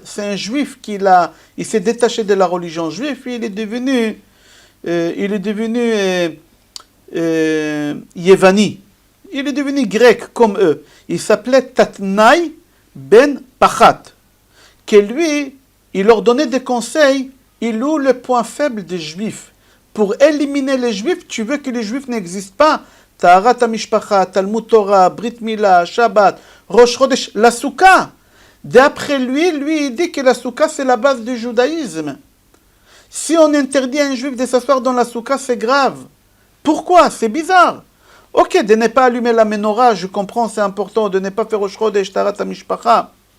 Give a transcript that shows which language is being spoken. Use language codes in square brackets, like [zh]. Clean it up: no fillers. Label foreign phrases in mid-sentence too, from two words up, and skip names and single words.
[fr] C'est un juif il s'est détaché de la religion juive, puis il est devenu Yevani. Il est devenu grec comme eux. Il s'appelait Tatnaï ben Pachat. Que lui, il leur donnait des conseils, il ouvre le point faible des juifs. Pour éliminer les juifs, tu veux que les juifs n'existent pas. [he] טהרת המשפחה, תלמוד תורה, ברית מילה, שבת, ראש חודש, [fr] la Souka. D'après lui, il dit que la Souka, c'est la base du judaïsme. Si on interdit à un juif de s'asseoir dans la Souka, c'est grave. Pourquoi? C'est bizarre. Ok, de ne pas allumer la menorah, je comprends, c'est important, de ne pas faire [he] ראש חודש, טהרת המשפחה.